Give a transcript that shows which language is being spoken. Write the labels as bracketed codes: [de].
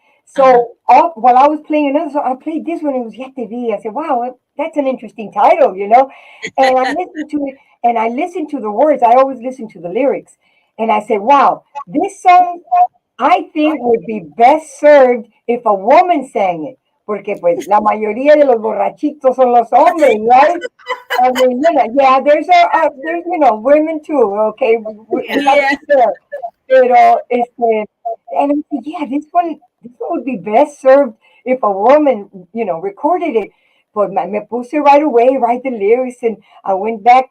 [en] So while I was playing another song, I played this one. It was Ya te vi. I said, wow, that's an interesting title. And I listened to it, and I listened to the words. I always listen to the lyrics. And I said, wow, this song I think would be best served if a woman sang it. [es] Porque pues la mayoría de los borrachitos son los hombres, right? [en] I mean, yeah, there's women too. Okay, we got to Yeah. be fair. Pero and I said, yeah, this one would be best served if a woman, recorded it. But [es] me puse [en] right away, write the lyrics, and I went back.